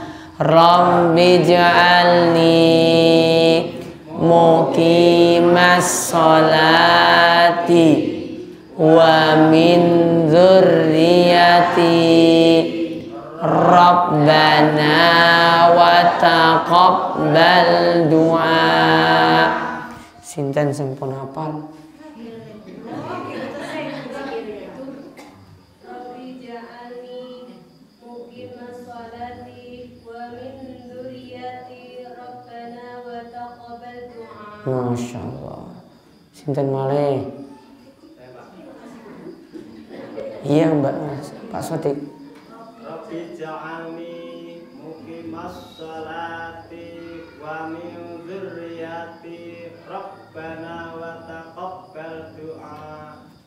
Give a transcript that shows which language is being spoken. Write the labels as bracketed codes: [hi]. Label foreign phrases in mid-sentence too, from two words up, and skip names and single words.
[ar] رب اجعلني مقيم الصلاة ومن ذريتي ربنا وتقبل دعاء. [jv] Sinten sampun hafal? [ar] ما شاء الله. [jv] Sinten malih? Iya Mbak, Pak Sotik. [ar] رب اجعلني مقيم الصلاة ومن ذريتي ربنا وتقبل دعاء.